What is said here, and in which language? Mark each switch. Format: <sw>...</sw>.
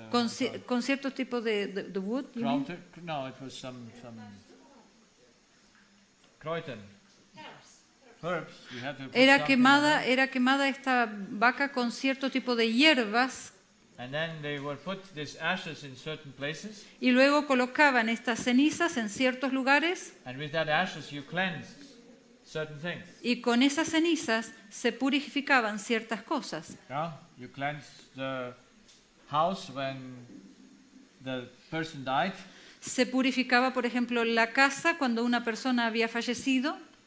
<es>con ciertos tipos de wood.</es> <en>you mean? no, it was some Croydon. Herbs. You had to put</en> <es>Era</es> <en>something on them.</en> <es>quemada esta vaca con cierto tipo de hierbas</es> <en>And then they would put these ashes in certain places,</en> <es>y luego colocaban estas cenizas en ciertos lugares</es> <en>and with that ashes you cleansed certain things.</en> <es>y con esas cenizas se purificaban ciertas cosas.</es> <en>Yeah? You cleansed the house when the person died.</en> <es>Se purificaba, por ejemplo, la casa cuando una persona había fallecido.</es>